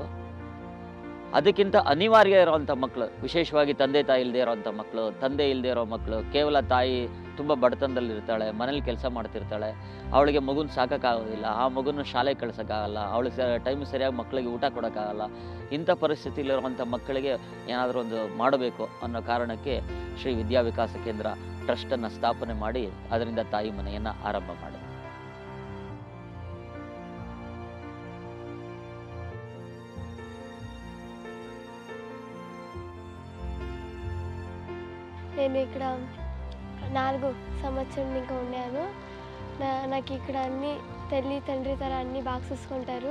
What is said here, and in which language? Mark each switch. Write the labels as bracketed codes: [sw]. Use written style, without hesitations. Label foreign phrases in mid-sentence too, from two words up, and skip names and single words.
[kn] ಅದಕ್ಕಿಂತ ಅನಿವಾರ್ಯ ಇರೋವಂಥ ಮಕ್ಕಳು, ವಿಶೇಷವಾಗಿ ತಂದೆ ತಾಯಿ ಇಲ್ಲದೆ ಇರೋವಂಥ ಮಕ್ಕಳು, ತಂದೆ ಇಲ್ಲದೆ ಇರೋ ಮಕ್ಕಳು, ಕೇವಲ ತಾಯಿ ತುಂಬ ಬಡತನದಲ್ಲಿರ್ತಾಳೆ, ಮನೇಲಿ ಕೆಲಸ ಮಾಡ್ತಿರ್ತಾಳೆ, ಅವಳಿಗೆ ಮಗುನ ಸಾಕೋಕ್ಕಾಗೋದಿಲ್ಲ, ಆ ಮಗುನ ಶಾಲೆಗೆ ಕಳ್ಸೋಕ್ಕಾಗಲ್ಲ, ಅವಳಿಗೆ ಟೈಮ್ ಸರಿಯಾಗಿ ಮಕ್ಕಳಿಗೆ ಊಟ ಕೊಡೋಕ್ಕಾಗಲ್ಲ. ಇಂಥ ಪರಿಸ್ಥಿತಿಲಿರುವಂಥ ಮಕ್ಕಳಿಗೆ ಏನಾದರೂ ಒಂದು ಮಾಡಬೇಕು ಅನ್ನೋ ಕಾರಣಕ್ಕೆ ಶ್ರೀ ವಿದ್ಯಾವಿಕಾಸ ಕೇಂದ್ರ ಟ್ರಸ್ಟನ್ನು ಸ್ಥಾಪನೆ ಮಾಡಿ ಅದರಿಂದ ತಾಯಿ ಮನೆಯನ್ನು ಆರಂಭ ಮಾಡಿದೆ. [te] నేను ఇక్కడ 4 సంవత్సరం ఇంకా ఉన్నాను. నాకు ఇక్కడ అన్ని తల్లి తండ్రి తర అన్నీ బాగా చూసుకుంటారు.